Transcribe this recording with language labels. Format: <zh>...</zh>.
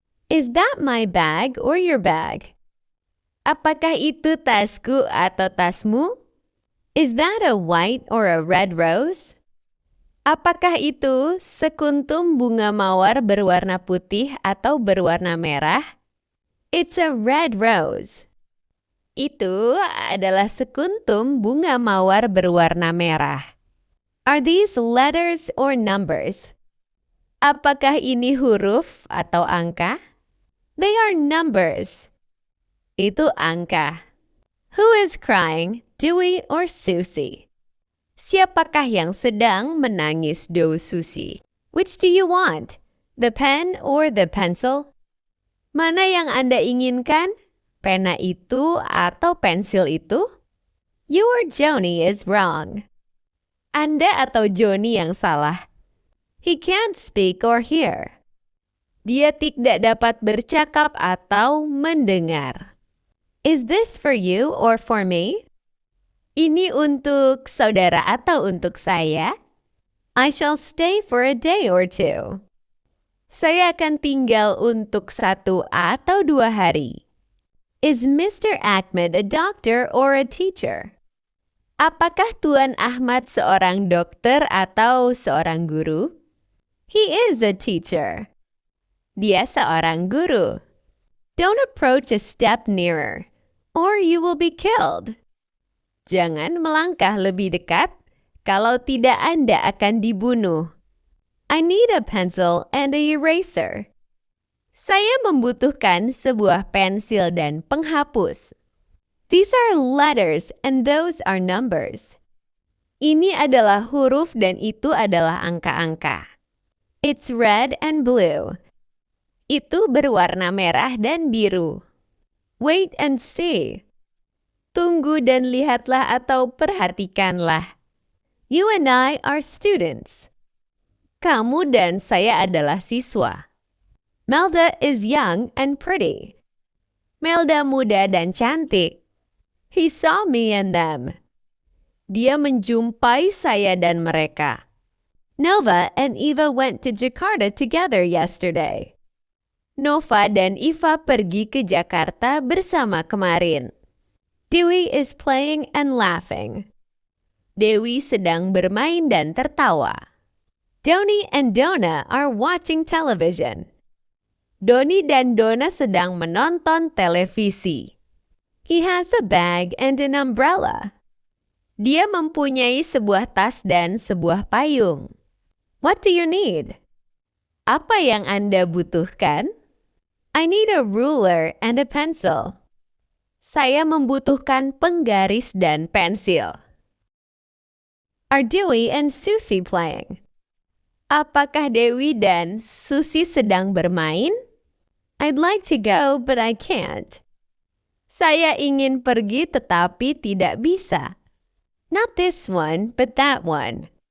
<en>Is that my bag or your bag?</en> <id>Apakah itu tasku atau tasmu?</id> <en>Is that a white or a red rose?</en> <id>Apakah itu sekuntum bunga mawar berwarna putih atau berwarna merah?</id> <en>It's a red rose.</en> <id>Itu adalah sekuntum bunga mawar berwarna merah.</id> <en>Are these letters or numbers?</en> <id>Apakah ini huruf atau angka?</id> <en>They are numbers.</en> <id>Itu angka.</id> <en>Who is crying, Dewey or Susie?</en> <id>Siapakah yang sedang menangis, Do Susie?</id> <en>Which do you want? The pen or the pencil?</en> <id>Mana yang Anda inginkan? Pena itu atau pensil itu?</id> <en>Your Joni is wrong.</en> <id>Anda atau Joni yang salah.</id> <en>He can't speak or hear.</en> <id>Dia tidak dapat bercakap atau mendengar.</id> <en>Is this for you or for me?</en> <id>Ini untuk saudara atau untuk saya?</id> <en>I shall stay for a day or two.</en> <id>Saya akan tinggal untuk 1 atau 2 hari.</id> <en>Is Mr. Ahmed a doctor or a teacher?</en> <id>Apakah Tuan Ahmad seorang dokter atau seorang guru?</id> <en>He is a teacher.</en> <id>Dia seorang guru.</id> <en>Don't approach a step nearer, or you will be killed.</en> <id>Jangan melangkah lebih dekat, kalau tidak Anda akan dibunuh.</id> <en>I need a pencil and a eraser.</en> <id>Saya membutuhkan sebuah pensil dan penghapus.</id> <en>These are letters and those are numbers.</en> <id>Ini adalah huruf dan itu adalah angka-angka.</id> <en>It's red and blue.</en> <id>Itu berwarna merah dan biru.</id> <en>Wait and see.</en> <id>Tunggu dan lihatlah atau perhatikanlah.</id> <en>You and I are students.</en> <id>Kamu dan saya adalah siswa.</id> <en>Melda is young and pretty.</en> <id>Melda muda dan cantik.</id> <en>He saw me and them.</en> <id>Dia menjumpai saya dan mereka.</id> <en>Nova and Eva went to Jakarta together yesterday.</en> <id>Nova dan Eva pergi ke Jakarta bersama kemarin.</id> <en>Dewey is playing and laughing.</en> <id>Dewi sedang bermain dan tertawa.</id> <en>Doni and Donna are watching television.</en> <id>Doni dan Donna sedang menonton televisi.</id> <en>He has a bag and an umbrella.</en> <id>Dia mempunyai sebuah tas dan sebuah payung.</id> <en>What do you need?</en> <id>Apa yang Anda butuhkan?</id> <en>I need a ruler and a pencil.</en> <id>Saya membutuhkan penggaris dan pensil.</id> <en>Are Dewey and Susie playing?</en> <id>Apakah Dewi dan Susie sedang bermain?</id> <en>I'd like to go, but I can't.</en> <id>Saya ingin pergi tetapi tidak bisa.</id> <en>Not this one, but that one.</en>